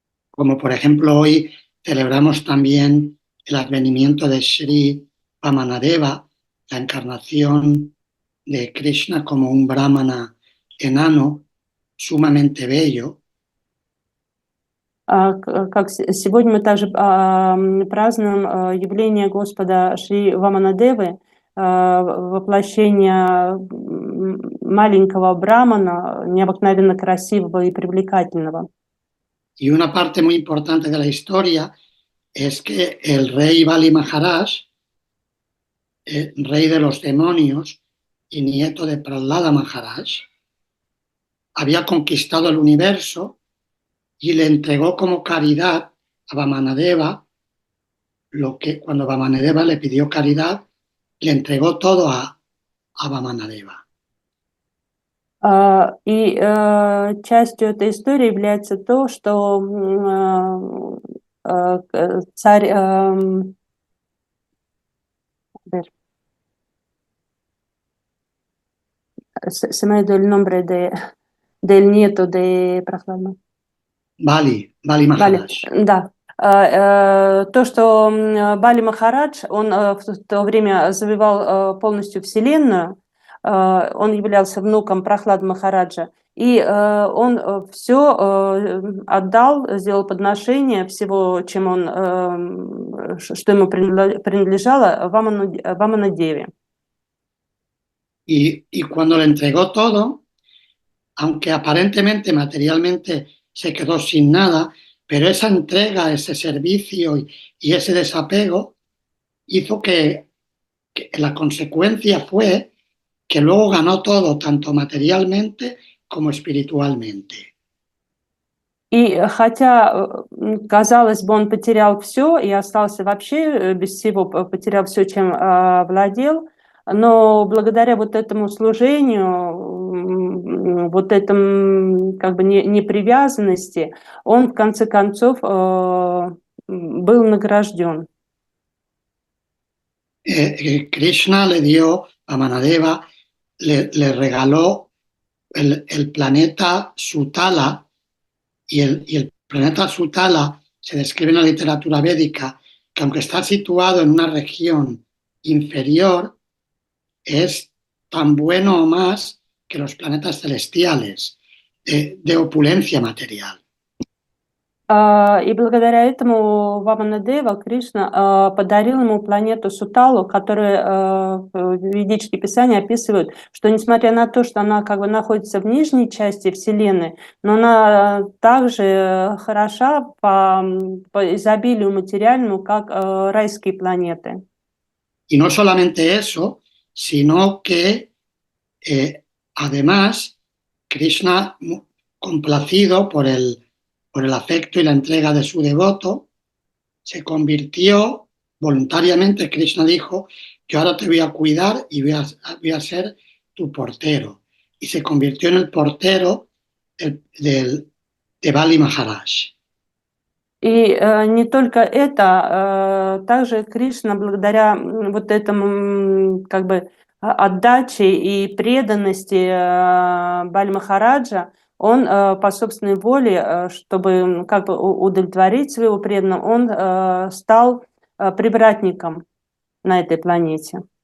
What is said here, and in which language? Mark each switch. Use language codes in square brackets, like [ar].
[es] Como por ejemplo hoy celebramos también el advenimiento de Sri Vamanadeva, la encarnación de Krishna como un brahmana enano sumamente bello. [ru] Как сегодня мы также празднуем явление Господа Шри Ваманадевы, воплощение маленького брамана, необыкновенно красивого и привлекательного. [es] Y una parte muy importante de la historia es que el rey Bali Maharaj, rey de los demonios y nieto de Prahlada Maharaj, había conquistado el universo y le entregó como caridad a Vamanadeva cuando Vamanadeva le pidió caridad, le entregó todo a Vamanadeva. [ru] И частью этой истории является то, что царь... [es] Se me ha ido el nombre del nieto de Prahlada. Bali Maharaj. [ru] Да. То, что Бали Махарадж, он в то время завоевал полностью Вселенную, он являлся внуком Прахлады Махараджа, и он все отдал, сделал подношение всего, что ему принадлежало, Ваманадеве. [es] Y cuando le entregó todo, aunque aparentemente materialmente se quedó sin nada, pero esa entrega, ese servicio y ese desapego hizo que la consecuencia fue que luego ganó todo, tanto materialmente como espiritualmente. [ru] И хотя, казалось бы, он потерял все и остался вообще без всего, потерял все, чем владел, но благодаря вот этому служению, вот этому как бы непривязанности, он в конце концов был награжден. [es] Krishna le dio a Manadeva, le regaló el planeta Sutala, y el planeta Sutala se describe en la literatura védica que aunque está situado en una región inferior, es tan bueno o más que los planetas celestiales, de opulencia material. [ru] И благодаря этому Ваманадева Кришна подарил ему планету Суталу, которая в ведические писания описывают, что несмотря на то, что она как бы находится в нижней части Вселенной, но она также хороша по изобилию материальному, как райские планеты. [es] Y no solamente eso, sino que además Krishna, complacido por el afecto y la entrega de su devoto, se convirtió voluntariamente. Krishna dijo: yo ahora te voy a cuidar y voy a ser tu portero. Y se convirtió en el portero de Bali Maharaj. [ru] И не только это, также Кришна, благодаря вот этому как бы отдаче и преданности Бали Махараджа, он по собственной воле, чтобы как бы удовлетворить своего преданного, он стал привратником на этой планете.